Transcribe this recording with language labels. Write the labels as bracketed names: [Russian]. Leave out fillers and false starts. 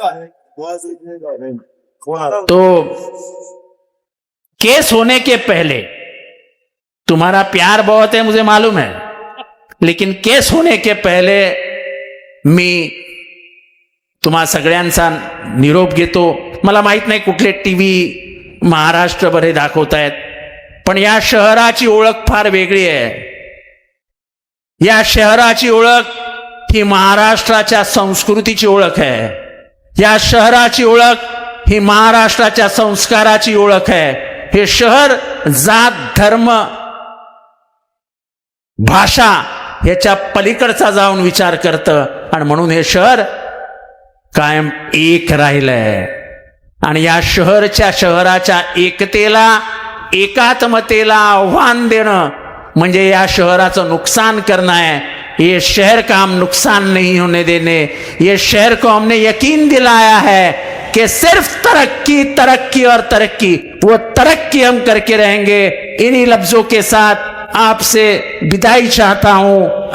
[Hindi] तो केस होने के पहले तुम्हारा प्यार बहुत है मुझे मालूम है, लेकिन केस होने के पहले [Marathi] मी तुम्हा सगळ्यांचा निरोप घेतो। मला माहित नाही कुठले टीव्ही महाराष्ट्रभर हे दाखवतायत, पण या शहराची ओळख फार वेगळी आहे। या शहराची ओळख ही महाराष्ट्राच्या संस्कृतीची ओळख आहे। या शहराची ओळख ही महाराष्ट्राच्या संस्काराची ओळख आहे। हे शहर जात धर्म भाषा याच्या पलीकडचा जाऊन विचार करतं आणि म्हणून हे शहर कायम एक राहिलंय। आणि या शहराच्या एकतेला एकात्मतेला आव्हान देणं म्हणजे या शहराचं नुकसान [Hindi] करना है। ये शहर का हम नुकसान नहीं होने देने। ये शहर को हमने यकीन दिलाया है कि सिर्फ तरक्की तरक्की और तरक्की, वो तरक्की हम करके रहेंगे। इन्हीं लफ्जों के साथ आपसे विदाई चाहता हूं।